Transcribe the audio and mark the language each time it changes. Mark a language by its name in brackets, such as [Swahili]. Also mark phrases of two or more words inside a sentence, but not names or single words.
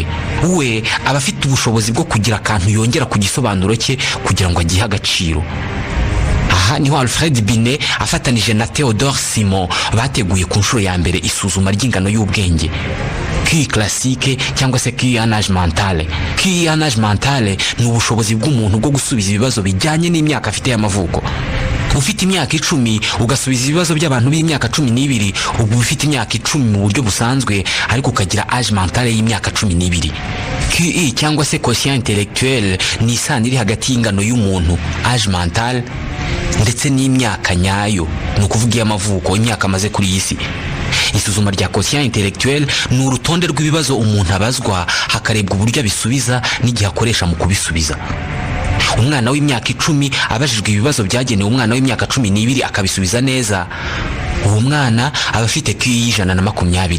[Kinyarwanda] We aba afite ubushobozi bwo kugira akantu yongera ku gisobanuro cye kugira ngo agihe agaciro. Aha niho Alfred Binet afatanije na Theodore Simon bateguye ku nshuro ya mbere isuzuma ry'ingano y'ubwenge, [French] QI classique [Kinyarwanda] cyangwa se [French] QI en âge mental. QI en âge mental [Kinyarwanda] ni ubushobozi bw'umuntu bwo gusubiza ibibazo bijyanye n'imyaka afite y'amavuko. Ufite imyaka 10 ugasubiza ibibazo by'abantu b'imyaka 12, ubwo ufite imyaka 10 mu buryo busanzwe, ariko ukagira [French] âge mental [Kinyarwanda] y'imyaka 12. QI cyangwa se [French] quotient intellectuel [Kinyarwanda] ni isano iri hagati y'ingano y'umuntu, [French] âge mental, [Kinyarwanda] ndetse n'imyaka nyayo, ni ukuvuga y'amavuko, imyaka amaze kuri iyi si. Isuzuma rya [French] quotient intellectuel [Kinyarwanda] ni urutonde rw'ibibazo umuntu abazwa, hakarebwa uburyo abisubiza n'igihe akoresha mu kubisubiza. Umwana w'imyaka 10 abajijwe ibibazo byagenewe umwana w'imyaka 12 akabisubiza neza, uwo mwana aba afite QI 120.